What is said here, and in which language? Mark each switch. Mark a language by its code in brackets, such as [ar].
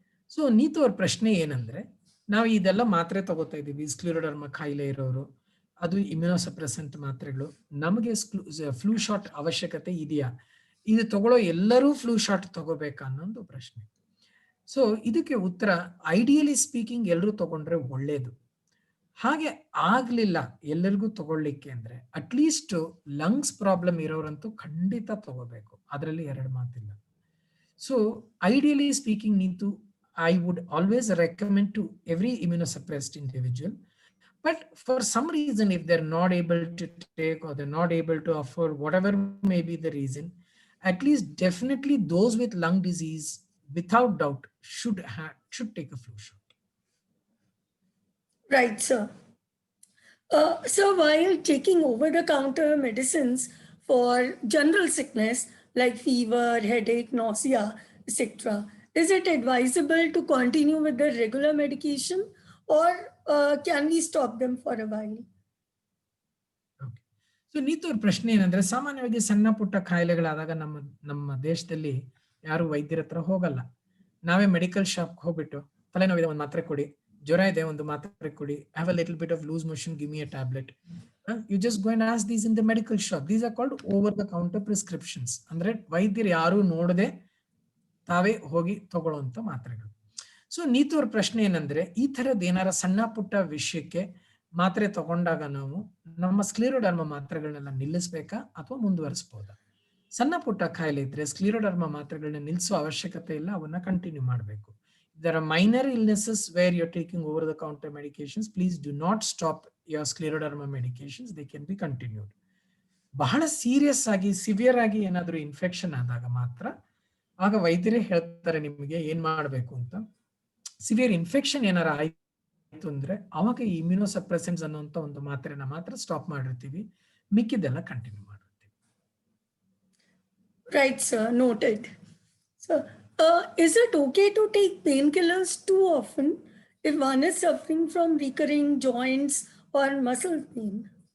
[kn] So Neetu ಅವ್ರ ಪ್ರಶ್ನೆ ಏನಂದ್ರೆ, ನಾವು ಇದೆಲ್ಲ ಮಾತ್ರೆ ತಗೋತಾ ಇದೀವಿ, ಸ್ಕ್ಲಿರೋಡರ್ಮಾ ಕಾಯಿಲೆ ಇರೋರು, ಅದು ಇಮ್ಯುನೋಸಪ್ರೆಸೆಂಟ್ ಮಾತ್ರೆಗಳು, ನಮಗೆ ಫ್ಲೂ ಶಾಟ್ ಅವಶ್ಯಕತೆ ಇದೆಯಾ, ಇದು ತಗೊಳ್ಳೋ ಎಲ್ಲರೂ ಫ್ಲೂ ಶಾಟ್ ತಗೋಬೇಕಾ ಅನ್ನೋದು ಪ್ರಶ್ನೆ. ಸೊ ಇದಕ್ಕೆ ಉತ್ತರ, [en] ideally speaking [kn] ಎಲ್ಲರೂ ತಗೊಂಡ್ರೆ ಒಳ್ಳೇದು. ಹಾಗೆ ಆಗ್ಲಿಲ್ಲ ಎಲ್ಲರಿಗೂ ತಗೊಳ್ಳಿಕ್ಕೆ ಅಂದ್ರೆ ಅಟ್ಲೀಸ್ಟ್ ಲಂಗ್ಸ್ ಪ್ರಾಬ್ಲಮ್ ಇರೋರಂತೂ ಖಂಡಿತ ತಗೋಬೇಕು, ಅದರಲ್ಲಿ ಎರಡು ಮಾತಿಲ್ಲ. [en] So ideally speaking Neetu I would always recommend to every immunosuppressed individual. But for some reason, if they're not able to take, or they're not able to afford, whatever may be the reason, at least definitely those with lung disease, without doubt, should take a flu shot. Right, sir. So while taking over-the-counter medicines for general sickness like fever, headache, nausea, etc., is it advisable to continue with the regular medication, or can we stop them for a while? Okay. [kn] So Neetu ಅವ್ರ ಪ್ರಶ್ನೆ ಏನಂದ್ರೆ, ಸಾಮಾನ್ಯವಾಗಿ ಸಣ್ಣ ಪುಟ್ಟ ಕಾಯಿಲೆಗಳಾದಾಗ ನಮ್ಮ ದೇಶದಲ್ಲಿ ಯಾರು ವೈದ್ಯರ ಹತ್ರ ಹೋಗಲ್ಲ. ನಾವೇ ಮೆಡಿಕಲ್ ಶಾಪ್ ಹೋಗ್ಬಿಟ್ಟು ತಲೆನೋವಿದೆ ಒಂದು ಮಾತ್ರೆ ಕೊಡಿ, ಜ್ವರ ಇದೆ ಒಂದು ಮಾತ್ರೆ ಕೊಡಿ, [en] have a little bit of loose motion, give me a tablet. You just go and ask these in the medical shop. These are called over the counter prescriptions. [kn] ಅಂದ್ರೆ ವೈದ್ಯರು ಯಾರು ನೋಡದೆ ತಾವೇ ಹೋಗಿ ತಗೊಳ್ಳುವಂತ ಮಾತ್ರೆಗಳು. ಸೊ ನೀತು ಅವ್ರ ಪ್ರಶ್ನೆ ಏನಂದ್ರೆ, ಈ ತರದ್ ಏನಾರ ಸಣ್ಣ ಪುಟ್ಟ ವಿಷಯಕ್ಕೆ ಮಾತ್ರೆ ತಗೊಂಡಾಗ ನಾವು ನಮ್ಮ ಸ್ಕ್ಲಿರೋಡರ್ಮಾ ಮಾತ್ರೆಗಳನ್ನೆಲ್ಲ ನಿಲ್ಲಿಸ್ಬೇಕಾ ಅಥವಾ ಮುಂದುವರಿಸಬಹುದಾ? ಸಣ್ಣ ಪುಟ್ಟ ಕಾಯಿಲೆ ಇದ್ರೆ ಸ್ಕ್ಲಿರೋಡರ್ಮಾ ಮಾತ್ರೆಗಳನ್ನ ನಿಲ್ಲಿಸೋ ಅವಶ್ಯಕತೆ ಇಲ್ಲ, ಅವನ್ನ ಕಂಟಿನ್ಯೂ ಮಾಡಬೇಕು. [en] There are minor illnesses where you're taking over the counter medications. Please do not stop your scleroderma medications. They can be continued. [kn] ಬಹಳ ಸೀರಿಯಸ್ ಆಗಿ, ಸಿವಿಯರ್ ಆಗಿ ಏನಾದರೂ ಇನ್ಫೆಕ್ಷನ್ ಆದಾಗ ಮಾತ್ರ ಆಗ ವೈದ್ಯರೇ ಹೇಳ್ತಾರೆ ನಿಮಗೆ ಏನ್ ಮಾಡಬೇಕು ಅಂತ. ಸಿವಿಯರ್ ಇನ್ಫೆಕ್ಷನ್ ಏನಾರ ಆಯ್ತು ಅಂದ್ರೆ ಅವಾಗ ಈ ಇಮ್ಯುನೋಸಪ್ರೆಸೆಂಟ್ಸ್ ಅನ್ನುವಂತ ಒಂದು ಮಾತ್ರೆನ ಮಾತ್ರ ಸ್ಟಾಪ್ ಮಾಡಿರ್ತೀವಿ, ಮಿಕ್ಕಿದ್ದೆಲ್ಲ ಕಂಟಿನ್ಯೂ ಮಾಡಿರ್ತೀವಿ. [en] Right, sir. Noted. So, is it okay to take painkillers too often if one is suffering from recurring joints or muscle pain?